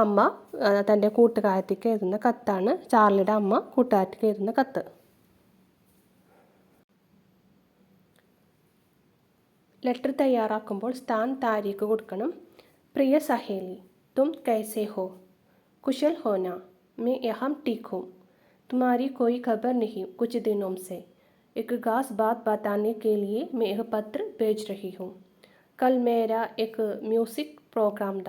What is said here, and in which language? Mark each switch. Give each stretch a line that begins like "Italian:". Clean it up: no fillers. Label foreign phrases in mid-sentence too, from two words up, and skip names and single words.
Malayalam: അമ്മ തൻ്റെ കൂട്ടുകാരത്തിക്ക് എഴുതുന്ന കത്താണ്. ചാർലിയുടെ അമ്മ കൂട്ടുകാരത്തിക്ക് എഴുതുന്ന കത്ത്. ലെറ്റർ തയ്യാറാക്കുമ്പോൾ
Hindi: स्थान तारीख
Malayalam: കൊടുക്കണം.
Hindi: प्रिय सहेली, तुम कैसे हो? कुशल हो ना? मैं यहाँ ठीक हूँ. तुम्हारी कोई खबर नहीं कुछ दिनों से. एक खास बात बताने के लिए मैं यह पत्र भेज रही हूँ. कल मेरा एक
English: music program
Hindi: था.